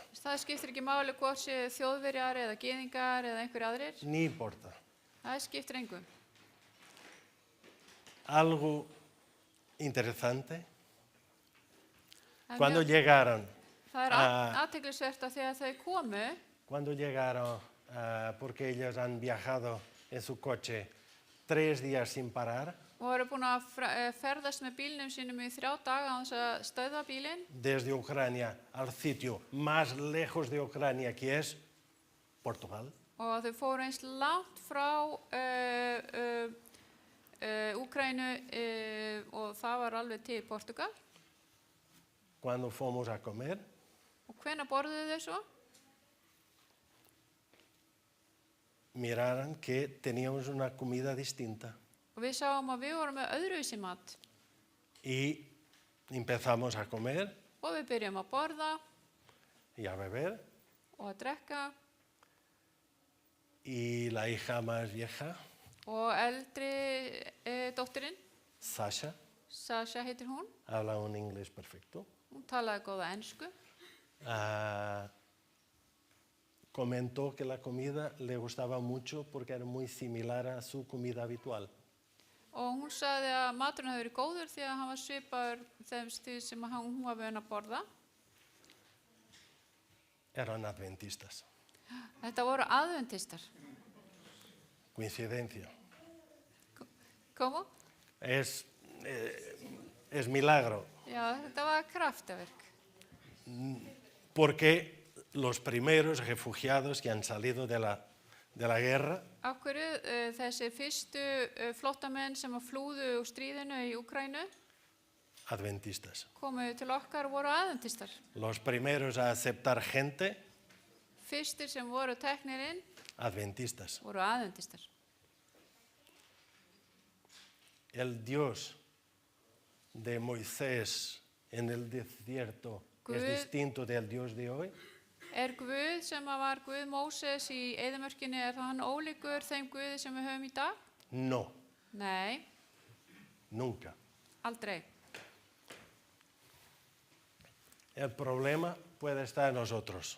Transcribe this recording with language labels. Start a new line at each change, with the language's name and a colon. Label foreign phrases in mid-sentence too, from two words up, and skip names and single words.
Icelandic: Það skiptir ekki máli hvort séu þjóðverjar eða gyðingar eða einhverjir aðrir.
Spanish: ni importa.
Icelandic: Það skiptir engu.
Spanish: Algo interesante,
Icelandic: Það er
Spanish: cuando
Icelandic: mjög-
Spanish: llegaron,
Icelandic: Það er Ah. athyglisvert að þegar þau komu,
Spanish: cuando llegaron, porque ellos han viajado en su coche 3 días sin parar,
Icelandic: og voru búin að ferðast með bílnum sínum í 3 daga án þess að stöðva bílinn
Spanish: desde Ucrania al sitio más lejos de Ucrania, que es Portugal,
Icelandic: og þau fóru eins langt frá Úkraínu og það var alveg til Portugal.
Spanish: cuando fuimos a comer,
Icelandic: Og hvenær borðuðu þau svo?
Spanish: miraron que teníamos una comida distinta
Icelandic: Og við sáum að við vorum með öðruvísi mat
Spanish: y empezamos a comer
Icelandic: og við byrjum að borða
Spanish: y a beber
Icelandic: og að drekka
Spanish: y la hija más vieja,
Icelandic: og eldri dóttirinn, Sasha, Sasha heitir hún,
Spanish: habla un inglés perfecto,
Icelandic: hún talaði góða ensku
Spanish: comentó que la comida le gustaba mucho porque era muy similar a su comida habitual.
Icelandic: og hún sagði að maturinn hefði verið góður því að hann var svipaður því sem hún var vön að borða.
Spanish: Eran adventistas.
Icelandic: Þetta voru aðventistar.
Spanish: Coincidencia.
Icelandic: Komu?
Spanish: Es milagro,
Icelandic: Já, þetta var kraftaverk.
Spanish: porque los primeros refugiados que han salido de la guerra
Icelandic: Af hverju þessi fyrstu flóttamenn sem að flúðu úr stríðinu í Úkraínu
Spanish: adventistas.
Icelandic: komu til okkar og voru aðventistar.
Spanish: Los primeros a aceptar gente
Icelandic: Fyrstir sem voru teknir inn
Spanish: adventistas.
Icelandic: voru aðventistar.
Spanish: El Dios de Moisés en el desierto es
Icelandic: Guð-
Spanish: distinto del Dios de hoy.
Icelandic: Guð sem að var Guð Móses í eyðimörkinni, það hann ólíkur þeim Guði sem við höfum í dag?
Spanish: No,
Icelandic: Nei,
Spanish: nunca.
Icelandic: aldrei.
Spanish: El problema puede estar en nosotros.